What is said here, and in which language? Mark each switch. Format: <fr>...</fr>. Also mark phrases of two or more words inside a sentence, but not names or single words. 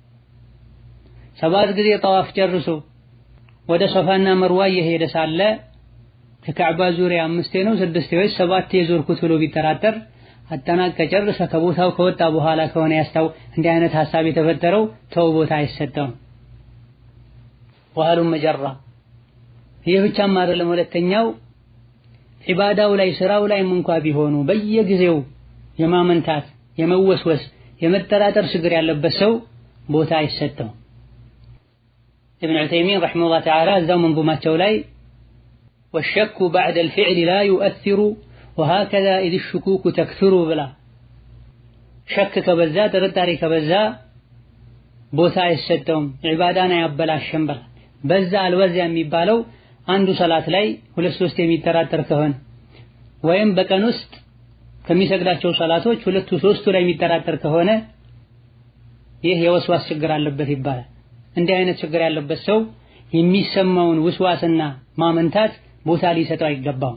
<am>7 ጊዜ ጠዋፍ ጨርሶ ወደ ሶፋና መርዋ እየሄደ ሳለ ከካዕባ ዙሪያ 5 ነው 6 ወይ 7 የዞርኩት ብሎ ቢተራተር አጠናቀ ጨርሰ ከቦታው ከወጣ በኋላ ከሆነ ያስተው እንዲህ አይነት ሐሳብ የተፈጠረው ተው ቦታ አይሰጠውም ወሃሉም መጀራ ይህ ብቻም አይደለም ሁለተኛው ዒባዳው ላይ ስራው ላይ እንኳን ቢሆኑ በየጊዜው የማመንታት የመወስወስ የመጠራጠር ችግር ያለበት ሰው ቦታ አይሰጠው</am> <ar>ابن عثيمين رحمه الله تعالى</ar> <am>እዛው መንظوማቸው ላይ</am> <ar>والشك بعد الفعل لا يؤثر وهكذا إذ الشكوك تكثر بلا شك</ar> <am>ከበዛ ጥርጣሬ ከበዛ ቦታ አይሰጠውም ዒባዳና ያበላሽም በዛ አልወዛ የሚባለው አንዱ ሰላት ላይ 2-3 የሚተራተር ከሆነ ወይም በቀን ውስጥ ከሚሰግዳቸው ሰላቶች 2-3 ላይ የሚተራተር ከሆነ ይህ የወስዋስ ችግር አለበት ይባላል እንዲህ አይነት ችግር ያለበት ሰው የሚሰማውን ውስዋስና ማመንታት ቦታ ሊሰጠው አይገባም</am>